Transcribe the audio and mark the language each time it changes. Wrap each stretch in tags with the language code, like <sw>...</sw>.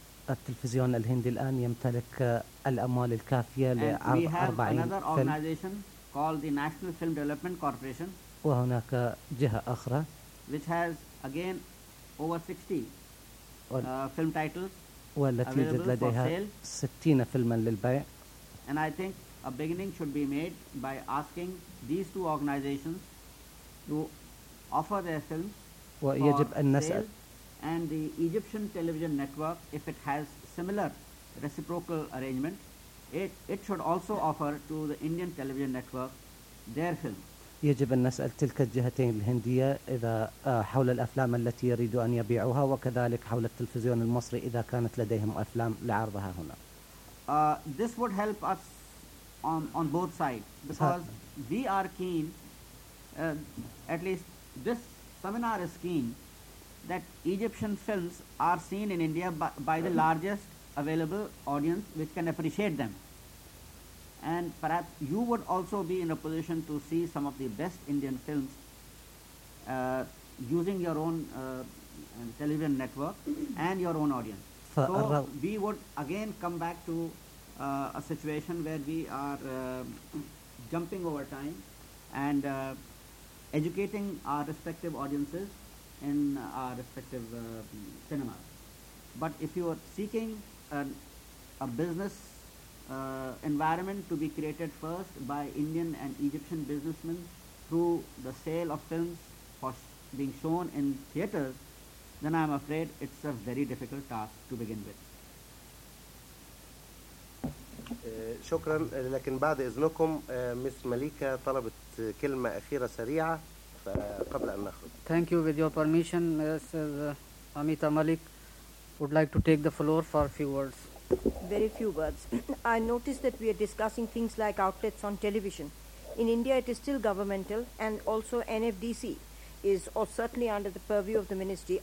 <ar>التلفزيون الهندي الآن يمتلك الأموال الكافية لعرض 40 فيلم.</ar> <en>And we have another organization called the National Film Development Corporation.</en> <ar>وهناك جهة أخرى.</ar> <en>Which has again over 60 film titles.</en> <ar>والتي يوجد لديها 60 فيلما للبيع.</ar> <en>And I think a beginning should be made by asking these two organizations to offer their films</en> <ar>ويجب أن نسأل</ar> <en>and the Egyptian television network if it has similar reciprocal arrangement it should also offer to the Indian television network their film.</en> <ar>يجب أن نسأل تلك الجهتين الهندية إذا حول الأفلام التي يريد أن يبيعوها وكذلك حول التلفزيون المصري إذا كانت لديهم أفلام لعرضها هنا.</ar> <en>This would help us on both sides because we are keen, at least this seminar is keen, that Egyptian films are seen in India by the largest available audience which can appreciate them. And perhaps you would also be in a position to see some of the best Indian films using your own television network and your own audience. So we would again come back to a situation where we are jumping over time and educating our respective audiences in our respective cinemas. But if you are seeking a business environment to be created first by Indian and Egyptian businessmen through the sale of films for being shown in theaters, then I'm afraid it's a very difficult task to begin with.</en> <ar>شكرا لكن بعد إذنكم مس مليكة طلبت كلمة أخيرة سريعة قبل أن نخرج.</ar> <en>Thank you with your permission, Mrs. Amita Malik would like to take the floor for a few words. Very few words. I noticed that we are discussing things like outlets on television. In India, it is still governmental, and also NFDC is or certainly under the purview of the ministry.</en>